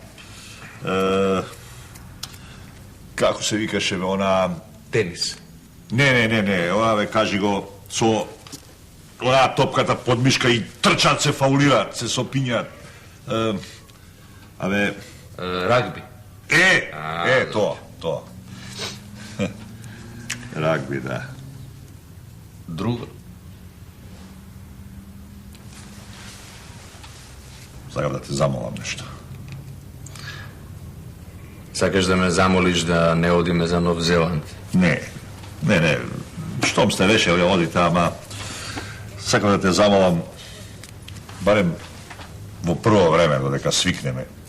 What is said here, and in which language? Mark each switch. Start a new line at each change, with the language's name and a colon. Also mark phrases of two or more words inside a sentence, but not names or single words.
Macedonian: како се викаше, она... тенис. Не, ова бе, кажи го, со онаа топката под мишка и трчат, се фаулираат, се сопињаат.
Serbian: Ragbi. To. Ragbi, da. Drugo.
Macedonian: Sакам да те замолам нешто. Сакаш да ме замолиш да не одиме за Нов Зеланд? Не. Штом сте решили, одите, ама сакам да те замолам барем во прво време, додека свикнеме.